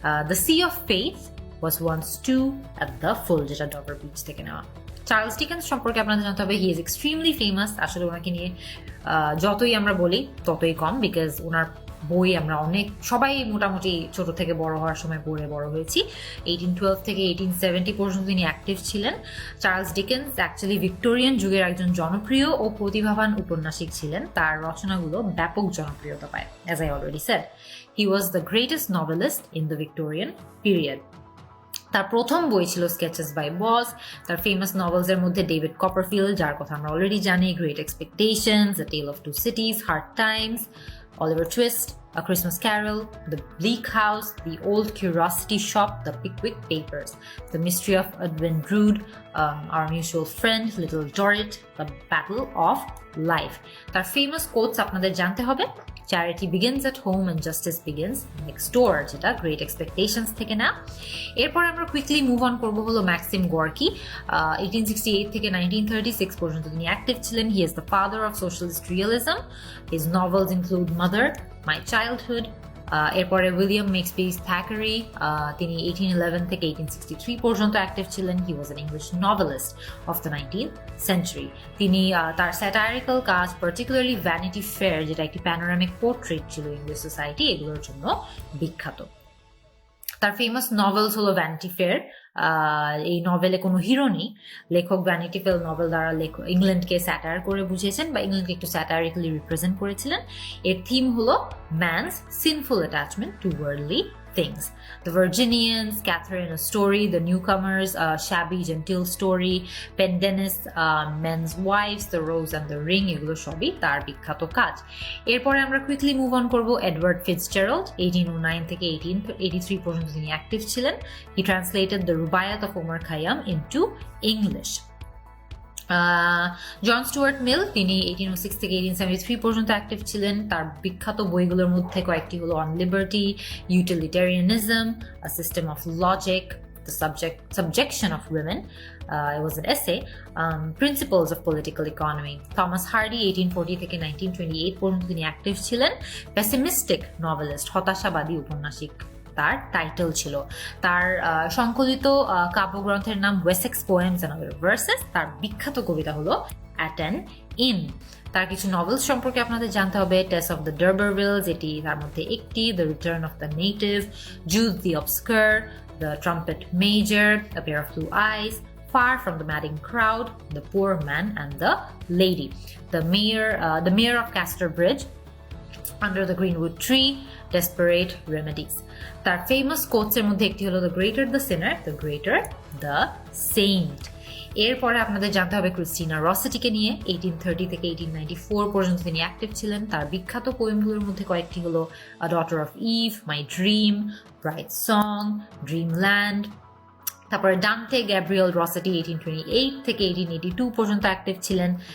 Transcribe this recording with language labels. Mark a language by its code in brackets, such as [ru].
[en] The Sea of Faith was once too at the full, [bn] যেটা ডভার beach থেকে নেওয়া। Charles Dickens সম্পর্কে আপনাদের জানতে হবে। [en] He is extremely famous. [bn] আসলে ওনাকে নিয়ে যতই আমরা বলি ততই কম, বিকজ ওনার বই আমরা সবাই মোটামুটি ছোট থেকে বড় হওয়ার সময় পড়ে বড় হয়েছি। 1812 থেকে 1870 পর্যন্ত তিনি অ্যাক্টিভ ছিলেন। চার্লস ডিকেন্স অ্যাকচুয়ালি ভিক্টোরিয়ান যুগের একজন জনপ্রিয় ও প্রতিভাবান উপন্যাসিক ছিলেন। তার রচনাগুলো ব্যাপক জনপ্রিয়তা পায়। [en] As I already said, he was the greatest novelist in the Victorian period. [bn] তার প্রথম বই ছিল স্কেচেস বাই বস। তার ফেমাস নভেলসের মধ্যে ডেভিড কপারফিল্ড, যার কথা আমরা অলরেডি জানি, great expectations, the tell of two সিটিজ, hard Times, Oliver Twist, A Christmas Carol, The Bleak House, The Old Curiosity Shop, The Pickwick Papers, The Mystery of Edwin Drood, Our Mutual Friend, Little Dorrit, The Battle of Life. তার famous quotes আপনাদের জানতে হবে। [en] Charity begins at home and justice begins next door, [bn] যেটা great expectations থেকে না। এরপর আমরা quickly move on করবো হলো ম্যাক্সিম গর্কি। 1868 থেকে 1936 পর্যন্ত তিনি অ্যাক্টিভ ছিলেন। [en] He is the father of socialist realism. His novels include mother, my childhood. [bn] এরপরে উইলিয়াম মেক্সপিস থ্যাকারি, তিনি 1811 থেকে 1863 পর্যন্ত অ্যাক্টিভ ছিলেন। [en] He was an English novelist of the 19th century. [bn] তিনি তার স্যাটারিক্যাল কাজ, পার্টিকুলারলি ভ্যানিটি ফেয়ার, যেটা একটি প্যানোরামিক পোর্ট্রেট ছিল ইংলিশ সোসাইটি, এগুলোর জন্য বিখ্যাত। তার ফেমাস নভেলস হলো ভ্যানিটি ফেয়ার। এই নভেলে কোনো হিরো নেই। লেখক ভ্যানিটি ফেয়ার নভেল দ্বারা ইংল্যান্ডকে স্যাটায়ার করে বুঝিয়েছেন বা ইংল্যান্ডকে একটু স্যাটারিক্যালি রিপ্রেজেন্ট করেছিলেন। এর থিম হলো [en] Man's sinful attachment to worldly things. [bn] The Virginians, Catherine, A Story, The Newcomers, Shabby Gentile Story, Pendennis, Men's Wives, The Rose and the Ring, এগুলো সবই তার বিখ্যাত কাজ। এরপরে আমরা কুইকলি মুভ অন করবো এডওয়ার্ড ফিটজেরাল্ড। 1809 থেকে 1883 পর্যন্ত তিনি অ্যাক্টিভ ছিলেন। [en] He translated the Rubaiyat of Omar Khayyam into English. [bn] John Stewart মিল, তিনি 1806 থেকে 1873 পর্যন্ত অ্যাক্টিভ ছিলেন। তার বিখ্যাত বইগুলোর মধ্যে কয়েকটি হলো on liberty, utilitarianism, a system of logic, the subjection of women, [en] it was an essay, [bn] Principles of Political Economy. Thomas hardy 1840 থেকে 1928 পর্যন্ত তিনি অ্যাক্টিভ ছিলেন। পেসিমিস্টিক নভেলিস্ট, হতাশাবাদী উপন্যাসিক তার টাইটেল ছিল। তার সংকলিত কাব্যগ্রন্থের নাম Wessex poems and other versus. তার বিখ্যাত কবিতা হলো অ্যাট অ্যান ইন। তার কিছু নভেলস সম্পর্কে আপনাদের জানতে হবে। টেস অফ দ্য ডারবারভিলস, এটি তার মধ্যে একটি। [en] The return of the native, Jude the obscure, the trumpet major, a pair of blue eyes, Far from the Madding Crowd, The Poor Man and the Lady, The Mayor of Casterbridge, Under the Greenwood Tree, Desperate Remedies. [bn] তার famous কোটসের মধ্যে একটি হলো [en] The greater the sinner, the greater the saint. [bn] এরপরে আপনাদের জানতে হবে Christina রসেটিকে নিয়ে। 1830 থেকে 1894 পর্যন্ত তিনি অ্যাক্টিভ ছিলেন। তার বিখ্যাত পোয়েমগুলোর মধ্যে কয়েকটি হলো আ daughter of eve, my dream, bright song, Dreamland. তারপরে ডান্টে গ্যাব্রিয়েল রসেটি 1828 থেকে 1882 পর্যন্ত অ্যাক্টিভ ছিলেন।